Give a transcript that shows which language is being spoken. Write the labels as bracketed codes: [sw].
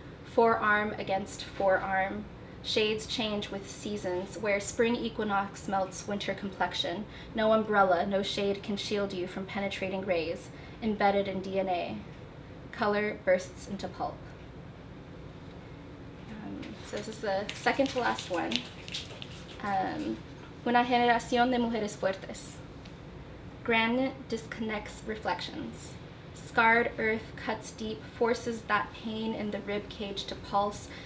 [en] Forearm against forearm. Shades change with seasons, where spring equinox melts winter complexion. No umbrella, no shade can shield you from penetrating rays, embedded in DNA. Color bursts into pulp. So this is the second to last one. [es] Una generación de mujeres fuertes. [en] Granite disconnects reflections. Scarred earth cuts deep, forces that pain in the rib cage to pulse.